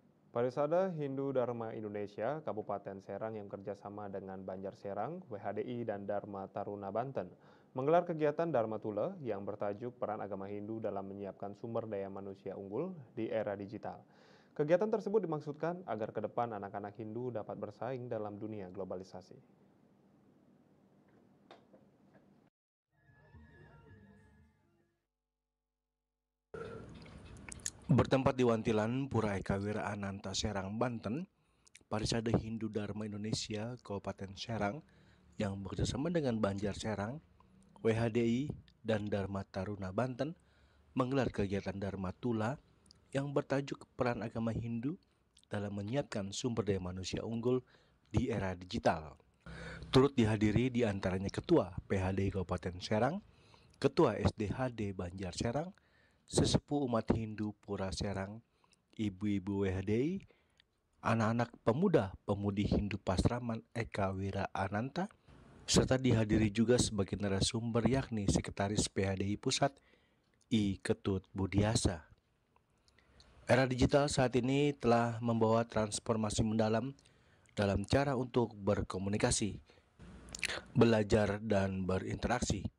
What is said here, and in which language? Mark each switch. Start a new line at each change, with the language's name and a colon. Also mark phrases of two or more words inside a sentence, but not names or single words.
Indonesian: Parisada Hindu Dharma Indonesia, Kabupaten Serang yang kerjasama dengan Banjar Serang, WHDI, dan Dharma Taruna Banten menggelar kegiatan Dharma Tula yang bertajuk Peran Agama Hindu dalam menyiapkan sumber daya manusia unggul di era digital. Kegiatan tersebut dimaksudkan agar ke depan anak-anak Hindu dapat bersaing dalam dunia globalisasi. Bertempat di Wantilan, Pura Eka Wira Ananta, Serang, Banten, Parisade Hindu Dharma Indonesia Kabupaten Serang yang bekerjasama dengan Banjar Serang, WHDI, dan Dharma Taruna Banten menggelar kegiatan Dharma Tula yang bertajuk Peran Agama Hindu dalam menyiapkan sumber daya manusia unggul di era digital. Turut dihadiri di antaranya Ketua PHDI Kabupaten Serang, Ketua SDHD Banjar Serang, Sesepuh Umat Hindu Pura Serang, ibu-ibu WHDI, anak-anak pemuda-pemudi Hindu Pasraman Eka Wira Ananta, serta dihadiri juga sebagai narasumber yakni Sekretaris PHDI Pusat I Ketut Budiasa. Era digital saat ini telah membawa transformasi mendalam dalam cara untuk berkomunikasi, belajar, dan berinteraksi.